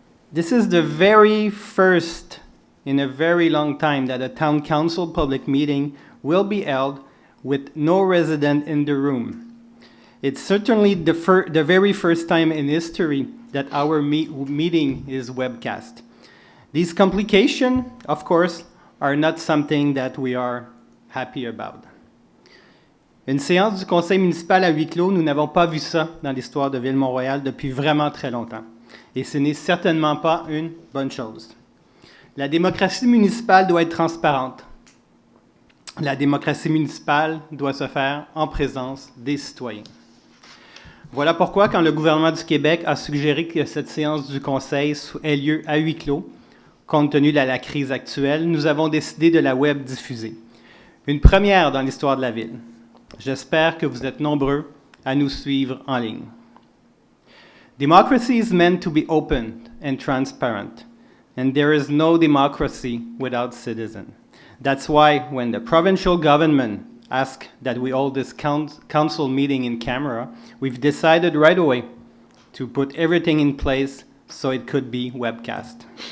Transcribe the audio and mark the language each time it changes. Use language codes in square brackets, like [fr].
[en] This is the very first in a very long time that a town council public meeting will be held with no resident in the room. It's certainly the very first time in history that our meeting is webcast. These complications, of course, are not something that we are happy about. [fr] Une séance du conseil municipal à huis clos, nous n'avons pas vu ça dans l'histoire de Ville-Mont-Royal depuis vraiment très longtemps. Et ce n'est certainement pas une bonne chose. La démocratie municipale doit être transparente. La démocratie municipale doit se faire en présence des citoyens. Voilà pourquoi, quand le gouvernement du Québec a suggéré que cette séance du conseil ait lieu à huis clos, compte tenu de la crise actuelle, nous avons décidé de la web diffuser. Une première dans l'histoire de la ville. J'espère que vous êtes nombreux à nous suivre en ligne. [en] Democracy is meant to be open and transparent, and there is no democracy without citizens. That's why when the provincial government asked that we hold this council meeting in camera, we've decided right away to put everything in place so it could be webcast.